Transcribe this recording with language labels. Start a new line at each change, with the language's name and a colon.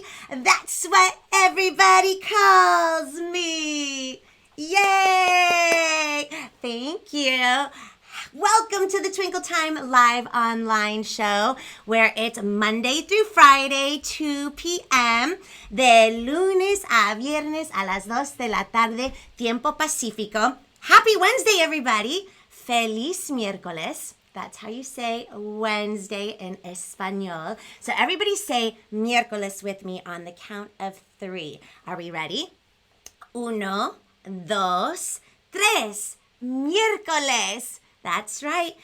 English: That's what everybody calls me. Yay! Thank you. Welcome to the Twinkle Time live online show where it's Monday through Friday, 2 p.m.
Spanish: de lunes a viernes a las 2 de la tarde, tiempo pacífico.
English: Happy Wednesday, everybody.
Spanish: Feliz miércoles.
English: That's how you say Wednesday in Espanol. So everybody say miércoles with me on the count of 3. Are we ready? 1, 2, 3. Miércoles. That's right.